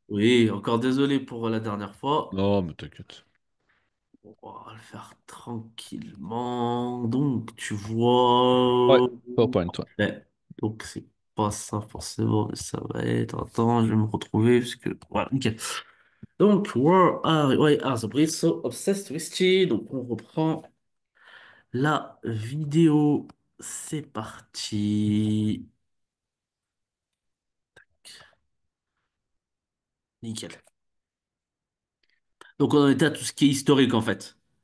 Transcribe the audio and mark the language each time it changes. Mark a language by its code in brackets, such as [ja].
[fr] Oui, encore désolé pour la dernière fois. Non, mais t'inquiète. On va le faire tranquillement. Donc, tu Ouais, vois. PowerPoint, toi. Ouais. Donc, c'est pas ça forcément, mais ça va être. Attends, je vais me retrouver parce que. Voilà, nickel. [en] Donc, why are the Brits so obsessed with tea? [fr] Donc, on reprend la vidéo. C'est parti. Nickel. Donc, on en était à tout ce qui est historique en fait.